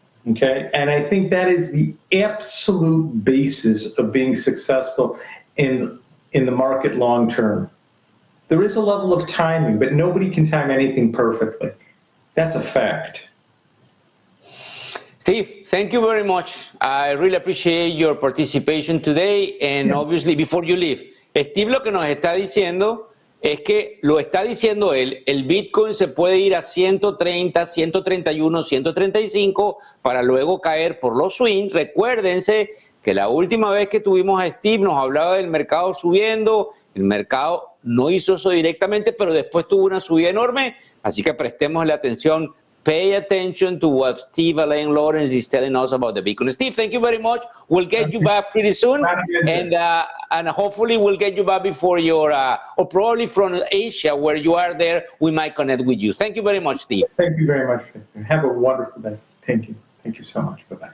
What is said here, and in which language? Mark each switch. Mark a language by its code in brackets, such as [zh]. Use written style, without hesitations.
[en] Okay, and I think that is the absolute basis of being successful in the market long term. There is a level of timing, but nobody can time anything perfectly. That's a fact. Steve, thank you very much. I really appreciate your participation today. And obviously, before you leave, [es] Steve lo que nos está diciendo es que, lo está diciendo él, el Bitcoin se puede ir a 130, 131, 135 para luego caer por los swings. Recuérdense que la última vez que tuvimos a Steve nos hablaba del mercado subiendo, el mercado no hizo eso directamente, pero después tuvo una subida enorme, así que prestemos la atención. [en] Pay attention to what Steve Alain Lawrence is telling us about the Bitcoin. Steve, thank you very much. We'll get you back pretty soon, and hopefully we'll get you back before your, or probably from Asia where you are there, we might connect with you. Thank you very much, Steve. Thank you very much. Have a wonderful day. Thank you. Thank you so much. Bye-bye.